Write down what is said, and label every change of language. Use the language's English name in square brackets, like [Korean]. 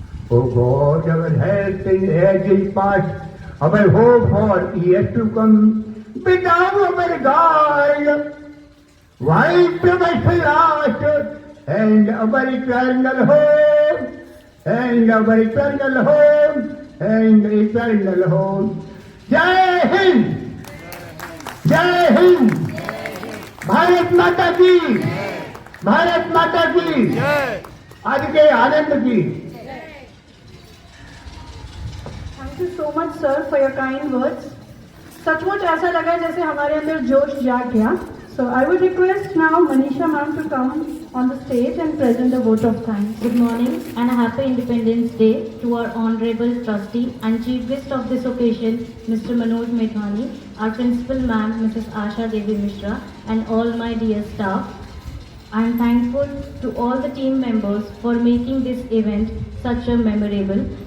[English] O God, our health in ages past, our hope for years to come, be thou our guide, wipe away last, and our eternal home, and our eternal home, and eternal home. [Hindi] Jai Hind! Jai Hind! Bharat माता की, भारत माता की, आज के आनंद की। [English] Thank you so much sir for your kind words. [Hindi] सचमुच ऐसा लगा जैसे हमारे अंदर जोश जाग गया। [English] So I would request now Manisha ma'am to come on the stage and present the vote of thanks. Good morning and a happy Independence Day to our Honorable Trustee and Chief Guest of this occasion, Mr. Manoj Methwani, our Principal Ma'am, Mrs. Asha Devi Mishra, and all my dear staff. I am thankful to all the team members for making this event such a memorable.